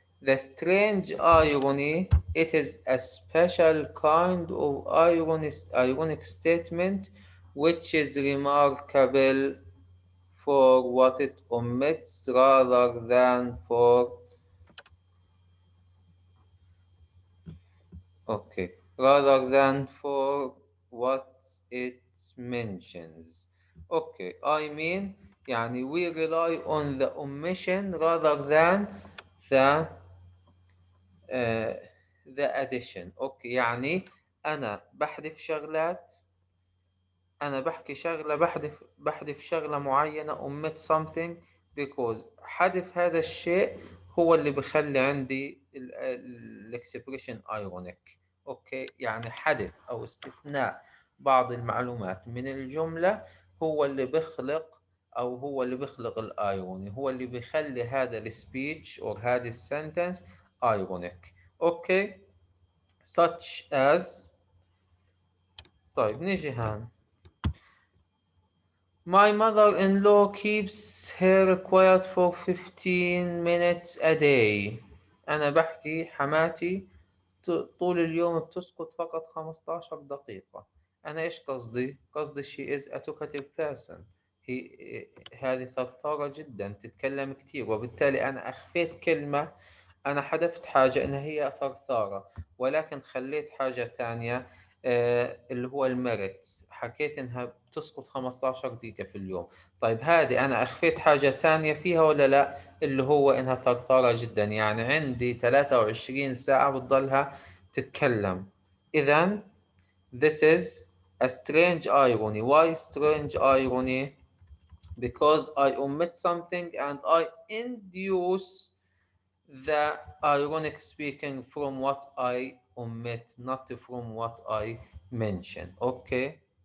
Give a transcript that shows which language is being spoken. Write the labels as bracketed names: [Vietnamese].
[English] The strange irony, it is a special kind of ironic statement which is remarkable for what it omits rather than for okay rather than for what it mentions. Okay, I mean يعني we rely on the omission rather than the uh, the addition. [Arabic] اوكي، يعني انا بحذف شغلات أنا بحكي شغلة، بحذف شغلة معينة، [English] omit something because [Arabic] حذف هذا الشيء هو اللي بخلي عندي الاكسبريشن ironic. أوكي، يعني حذف أو استثناء بعض المعلومات من الجملة هو اللي بخلق، أو هو اللي بخلق الآيروني، هو اللي بيخلي هذا السبيتش أو هذه السنتنس ironic. [English] Okay, such as. [Arabic] طيب نيجي هان. [English] My mother-in-law keeps her quiet for 15 minutes a day. [Arabic] أنا بحكي حماتي طول اليوم بتسكت فقط 15 دقيقة. أنا إيش قصدي؟ قصدي [English] she is a talkative person. [Arabic] هذه ثرثارة جدا، تتكلم كتير، وبالتالي أنا أخفيت كلمة. أنا حذفت حاجة إن هي ثرثارة، ولكن خليت حاجة تانية. اللي هو الميرتس، حكيت إنها بتسقط 15 دقيقة في اليوم. طيب هذه أنا أخفيت حاجة تانية فيها ولا لا؟ اللي هو إنها ثرثارة جدا، يعني عندي 23 ساعة بتضلها تتكلم. [English] إذن this is a strange irony. Why strange irony? Because I omit something and I induce the ironic speaking from what I omit, not from what I mention. Okay.